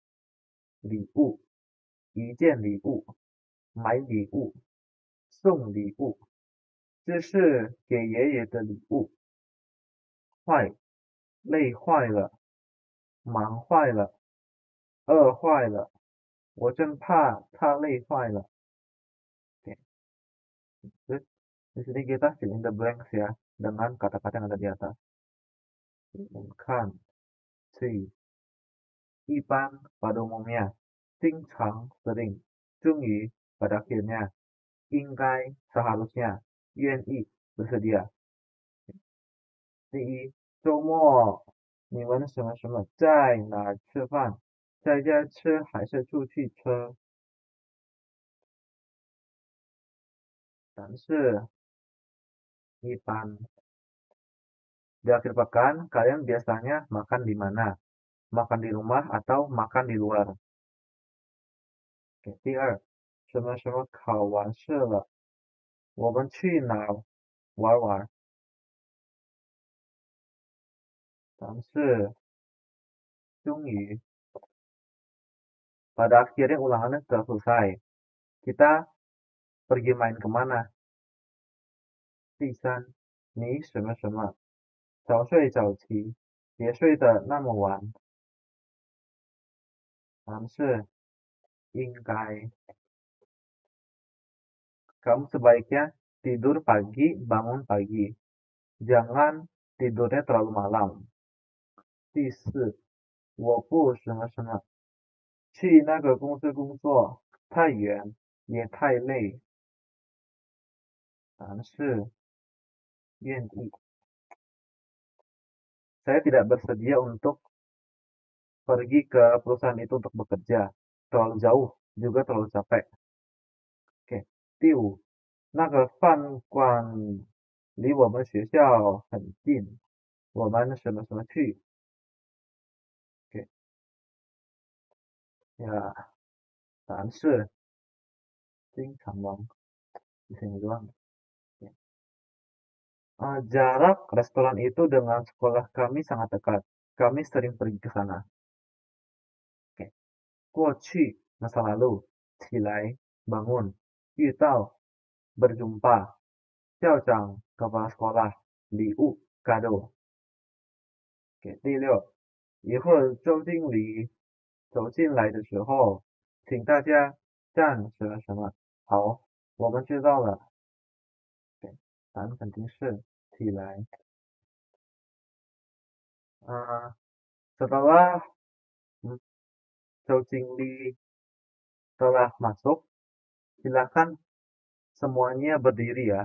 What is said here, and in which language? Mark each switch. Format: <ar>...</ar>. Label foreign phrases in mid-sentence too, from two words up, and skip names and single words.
<zh>礼物，一件礼物，买礼物，送礼物，这是给爷爷的礼物。坏，累坏了，忙坏了，饿坏了，我真怕他累坏了。</zh> <id>Oke, terus di sini kita</id> <en>fill in the blanks</en> <id>ya dengan kata-kata yang ada di atas.</id> <zh>我们看，see 一般</zh> <id>pada umumnya, 经常 sering, 终于 pada akhirnya, 应该 seharusnya, 愿意 bersedia.</id> <zh>第一，周末你们什么什么在哪儿吃饭？在家吃还是出去吃？但是一般</zh> <id>di akhir pekan kalian biasanya makan di mana? Makan di rumah atau makan di luar? Oke,</id> <zh>第二，什么什么考完试了，我们去哪儿玩玩？但是终于</zh> <id>pada akhirnya ulangannya sudah selesai. Kita pergi main kemana?</id> <zh>第三，你什么什么早睡早起，别睡得那么晚。但是应该</zh> <id>kamu sebaiknya tidur pagi, bangun pagi. Jangan tidurnya terlalu malam.</id> <zh>第四，我不什么什么去那个公司工作，太远也太累。但是愿意</zh> <id>saya tidak bersedia untuk pergi ke perusahaan itu untuk bekerja. Terlalu jauh, juga terlalu capek. Oke,</id> <zh>第五，那个饭馆离我们学校很近，我们什么什么去 ？</zh> <id>Oke, ya,</id> <zh>但是经常忙</zh> <id>di sini doang. Oke. Jarak restoran itu dengan sekolah kami sangat dekat. Kami sering pergi ke sana. Oke. 过去 masa lalu, 起来 bangun, 遇到 berjumpa, 校长 kepala sekolah, 礼物 kado.</id> <zh>Oke, 第六，一会儿周经理走进来的时候，请大家站什么什么。好，我们知道了。对，答案肯定是起来。</zh> <id>Setelah Zhou Jingli telah masuk, silakan semuanya berdiri ya.</id>